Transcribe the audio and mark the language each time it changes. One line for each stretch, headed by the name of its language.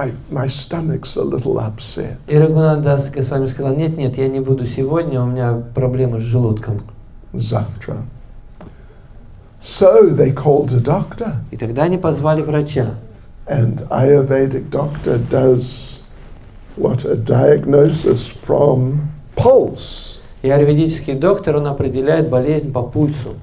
English: My stomach's a little upset.
Russian: И Рагунат Дас Госвами сказал: нет, я не буду сегодня, у меня проблемы с желудком.
English: Zavtra. So they called a doctor.
Russian: И тогда они позвали врача.
English: And Ayurvedic doctor does a diagnosis from pulse.
Russian: И аюрведический доктор, он определяет болезнь по пульсу.